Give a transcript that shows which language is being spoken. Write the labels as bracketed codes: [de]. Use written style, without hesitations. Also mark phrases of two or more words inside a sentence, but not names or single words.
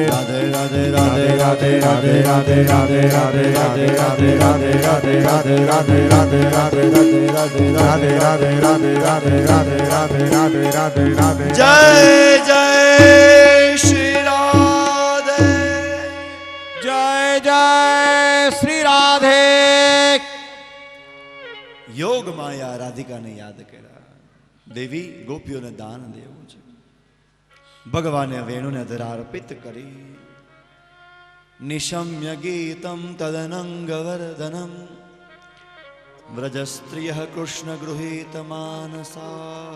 [hi] राधे राधे, राधे राधे, राधे राधे, राधे राधे, राधे राधे, राधे राधे, राधे राधे, राधे राधे, राधे राधे, [gu] રાધે રાધે, રાધે રાધે, રાધે રાધે, રાધે રાધે, રાધે. [hi] जय जय श्री राधे. [gu] જય જય શ્રી રાધે. યોગ માયા રાધિકાને યાદ કર્યા. દેવી ગોપીઓને દાન દેવું છે. ભગવાને વેણુને ધરાર્પિત કરી. [sa] निशम्य गीतम तदनंगवर्धनम व्रजस्त्रिय कृष्ण गृहीत मानसा.